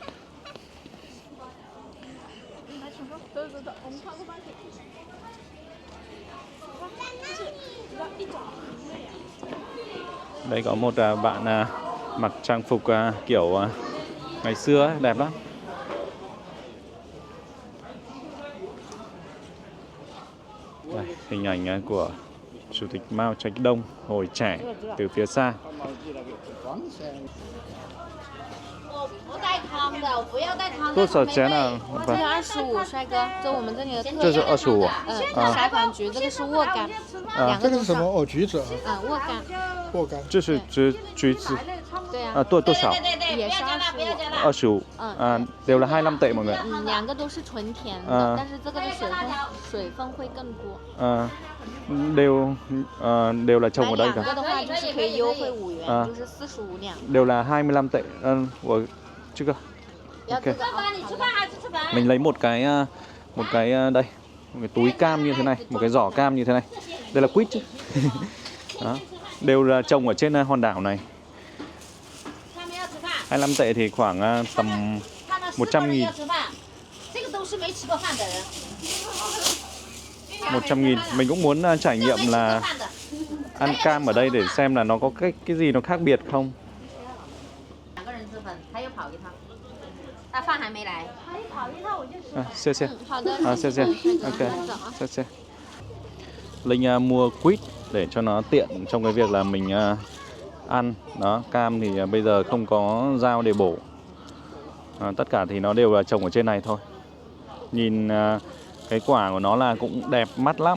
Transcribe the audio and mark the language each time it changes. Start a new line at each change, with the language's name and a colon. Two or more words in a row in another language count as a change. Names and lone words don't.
Vietnamese: Đây có một bạn mặc trang phục kiểu ngày xưa ấy, đẹp lắm. Đây, hình ảnh của Chủ tịch Mao Trạch Đông hồi trẻ từ phía xa.
Chinese: 多少钱啊？这是25，帅哥，这我们这里的特这是25啊。沙盘橘，这个是沃柑，两个都是这个是什么？哦，橘子啊，沃柑，沃柑。这是橘子对啊，啊，多少？也是25，
Vietnamese: 25đều là 25 tệ mọi người ạ.
Chinese: 两个都是纯甜的，但是这个的水分会更多。
Vietnamese: đều là trồng ở đây
Chinese: 两
Vietnamese: cả.
Chinese: 个的话就是可以优惠5元，就是45两。
Vietnamese: Đều là 25 tệ. Của chứ cơ.
Chinese: 要这 Ok. 个啊，
Vietnamese: Mình lấy một cái đây, một cái túi cam như thế này, một cái giỏ cam như thế này. Đây là quýt chứ. Đó. Đều là trồng ở trên hòn đảo này. 25 tệ thì khoảng tầm 100.000. 100.000. Mình cũng muốn trải nghiệm là ăn cam ở đây để xem là nó có cái gì nó khác biệt không.
Chinese: 2 个人吃粉，他又跑一趟，他饭还没来。谢谢. 好的，谢谢. 走 Ok. 走啊。谢谢.
Vietnamese: Linh mua quýt để cho nó tiện trong cái việc là mình ăn. Đó, cam thì bây giờ không có dao để bổ. Tất cả thì nó đều là trồng ở trên này thôi. Nhìn cái quả của nó là cũng đẹp mắt lắm.